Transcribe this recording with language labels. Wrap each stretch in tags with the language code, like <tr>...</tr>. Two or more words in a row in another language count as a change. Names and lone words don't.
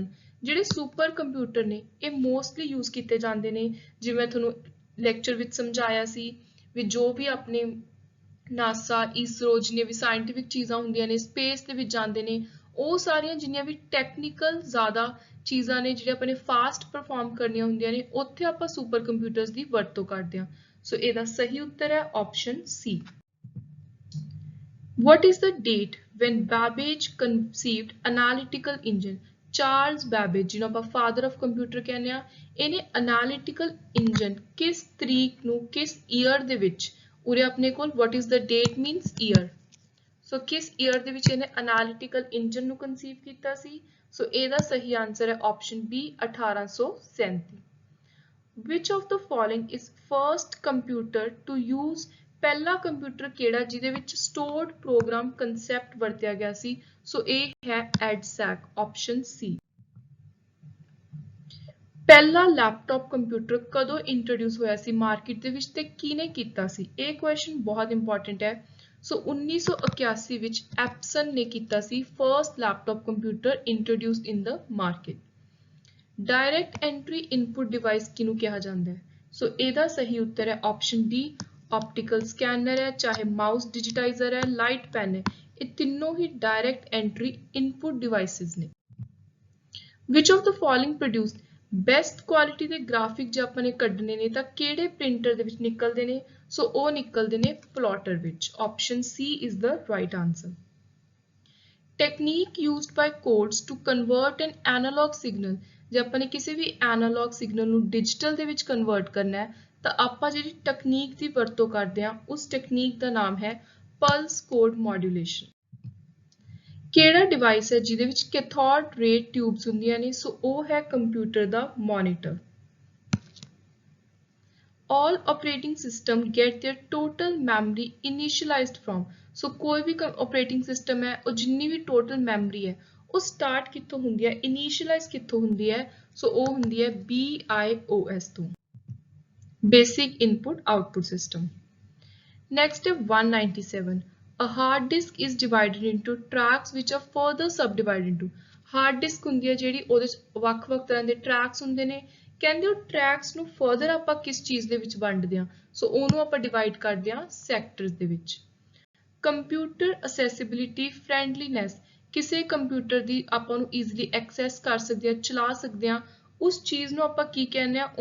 <pa>ਜਿਹੜੇ</pa> <en>super computer</en> <pa>ਨੇ ਇਹ</pa> <en>mostly use</en> <pa>ਕੀਤੇ ਜਾਂਦੇ ਨੇ ਜਿਵੇਂ ਤੁਹਾਨੂੰ ਲੈਕਚਰ ਵਿੱਚ ਸਮਝਾਇਆ ਸੀ ਵੀ ਜੋ ਵੀ ਆਪਣੇ ਨਾਸਾ, ਇਸਰੋ ਜਿੰਨੀਆਂ ਵੀ ਸਾਇੰਟੀਫਿਕ ਚੀਜ਼ਾਂ ਹੁੰਦੀਆਂ ਨੇ ਸਪੇਸ ਦੇ ਵਿੱਚ ਜਾਂਦੇ ਨੇ ਉਹ ਸਾਰੀਆਂ ਜਿੰਨੀਆਂ ਵੀ ਟੈਕਨੀਕਲ ਜ਼ਿਆਦਾ ਚੀਜ਼ਾਂ ਨੇ ਜਿਹੜੇ ਆਪਣੇ</pa> <en>fast perform</en> <pa>ਕਰਨੀਆਂ ਹੁੰਦੀਆਂ ਨੇ ਉੱਥੇ ਆਪਾਂ</pa> <en>super computers</en> <pa>ਦੀ ਵਰਤੋਂ ਕਰਦੇ ਹਾਂ। ਸੋ ਇਹਦਾ ਸਹੀ ਉੱਤਰ ਹੈ</pa> <en>option C. What is the date when Babbage conceived analytical engine?</en> <pa>ਚਾਰਲਸ ਬੈਬੇਜ ਜਿਹਨੂੰ ਆਪਾਂ</pa> <en>father of computer</en> <pa>ਕਹਿੰਦੇ ਆ ਇਹਨੇ</pa> <en>analytical engine</en> <pa>ਕਿਸ ਤਰੀਕ ਨੂੰ ਕਿਸ ਈਅਰ ਦੇ ਵਿੱਚ ਉਰੇ ਆਪਣੇ ਕੋਲ</pa> <en>what is the date means year।</en> <pa>ਸੋ ਕਿਸ ਈਅਰ ਦੇ ਵਿੱਚ ਇਹਨੇ</pa> <en>analytical engine</en> <pa>ਨੂੰ ਕਨਸੀਵ ਕੀਤਾ ਸੀ? ਸੋ ਇਹਦਾ ਸਹੀ ਆਨਸਰ ਹੈ</pa> <en>option B</en> <pa>1837।</pa> <en>Which of the following is first computer to use?</en> <pa>ਪਹਿਲਾ ਕੰਪਿਊਟਰ ਕਿਹੜਾ ਜਿਹਦੇ ਵਿੱਚ</pa> <en>stored program concept</en> <pa>ਵਰਤਿਆ ਗਿਆ ਸੀ? ਸੋ ਇਹ ਹੈ EDSAC</pa> <en>option C.</en> <pa>ਪਹਿਲਾ ਲੈਪਟਾਪ ਕੰਪਿਊਟਰ ਕਦੋਂ ਇੰਟਰੋਡਿਊਸ ਹੋਇਆ ਸੀ ਮਾਰਕੀਟ ਦੇ ਵਿੱਚ ਤੇ ਕਿਹਨੇ ਕੀਤਾ ਸੀ? ਇਹ ਕੁਐਸਚਨ ਬਹੁਤ ਇੰਪੋਰਟੈਂਟ ਹੈ। ਸੋ 1981 ਵਿੱਚ ਐਪਸਨ ਨੇ ਕੀਤਾ ਸੀ</pa> <en>first laptop computer introduced in the market. direct entry input device</en> <pa>ਕਿਹਨੂੰ ਕਿਹਾ ਜਾਂਦਾ ਹੈ? ਸੋ ਇਹਦਾ ਸਹੀ ਉੱਤਰ ਹੈ</pa> <en>option D optical scanner</en> <pa>ਹੈ, ਚਾਹੇ</pa> <en>mouse digitizer</en> <pa>ਹੈ,</pa> <en>light pen</en> <pa>ਹੈ, ਇਹ ਤਿੰਨੋਂ ਹੀ</pa> <en>direct entry input devices</en> <pa>ਨੇ।</pa> <en>Which of the following produce best quality</en> <pa>ਦੇ ਗ੍ਰਾਫਿਕ ਜੇ ਆਪਾਂ ਨੇ ਕੱਢਣੇ ਨੇ ਤਾਂ ਕਿਹੜੇ ਪ੍ਰਿੰਟਰ ਦੇ ਵਿੱਚ ਨਿਕਲਦੇ ਨੇ? ਸੋ ਉਹ ਨਿਕਲਦੇ ਨੇ ਪਲੋਟਰ ਵਿੱਚ।</pa> <en>option C is the right answer. technique used by codes to convert an analog signal,</en> <pa>ਜੇ ਆਪਾਂ ਨੇ ਕਿਸੇ ਵੀ</pa> <en>analog signal</en> <pa>ਨੂੰ ਡਿਜੀਟਲ ਦੇ ਵਿੱਚ ਕਨਵਰਟ ਕਰਨਾ ਹੈ ਤਾਂ ਆਪਾਂ ਜਿਹੜੀ ਟੈਕਨੀਕ ਦੀ ਵਰਤੋਂ ਕਰਦੇ ਹਾਂ ਉਸ ਟੈਕਨੀਕ ਦਾ ਨਾਮ ਹੈ</pa> <en>pulse code modulation.</en> <pa>ਕਿਹੜਾ ਡਿਵਾਈਸ ਹੈ ਜਿਹਦੇ ਵਿੱਚ</pa> <en>cathode ray tubes</en> <pa>ਹੁੰਦੀਆਂ ਨੇ? ਸੋ ਉਹ ਹੈ ਕੰਪਿਊਟਰ ਦਾ ਮੋਨੀਟਰ।</pa> <en>All operating system get their total memory initialized from।</en> <pa>ਸੋ ਕੋਈ ਵੀ</pa> <en>operating system</en> <pa>ਹੈ ਉਹ ਜਿੰਨੀ ਵੀ</pa> <en>total memory</en> <pa>ਹੈ ਉਹ start ਕਿੱਥੋਂ ਹੁੰਦੀ ਹੈ, initialize ਕਿੱਥੋਂ ਹੁੰਦੀ ਹੈ? ਸੋ ਉਹ ਹੁੰਦੀ ਹੈ BIOS ਤੋਂ,</pa> <en>Basic Input Output System।</en> <pa>Next ਹੈ 197।</pa> <en>A hard disk is divided into tracks which are further subdivided into।</en> <pa>ਹਾਰਡ ਡਿਸਕ ਹੁੰਦੀ ਹੈ ਜਿਹੜੀ ਉਹਦੇ ਚ ਵੱਖ-ਵੱਖ ਤਰ੍ਹਾਂ ਦੇ ਟਰੈਕਸ ਹੁੰਦੇ ਨੇ। ਕਹਿੰਦੇ ਉਹ ਟਰੈਕਸ ਨੂੰ ਫਰਦਰ ਆਪਾਂ ਕਿਸ ਚੀਜ਼ ਦੇ ਵਿੱਚ ਵੰਡਦੇ ਹਾਂ? ਸੋ ਉਹਨੂੰ ਆਪਾਂ ਡਿਵਾਈਡ ਕਰਦੇ ਹਾਂ ਸੈਕਟਰਸ ਦੇ ਵਿੱਚ।</pa> <en>computer accessibility friendliness,</en> <pa>ਕਿਸੇ ਕੰਪਿਊਟਰ ਦੀ ਆਪਾਂ ਨੂੰ</pa> <en>easily access</en> <pa>ਕਰ ਸਕਦੇ ਹਾਂ, ਚਲਾ ਸਕਦੇ ਹਾਂ, ਉਸ ਚੀਜ਼ ਨੂੰ ਆਪਾਂ ਕੀ ਕਹਿੰਦੇ ਹਾਂ?</pa>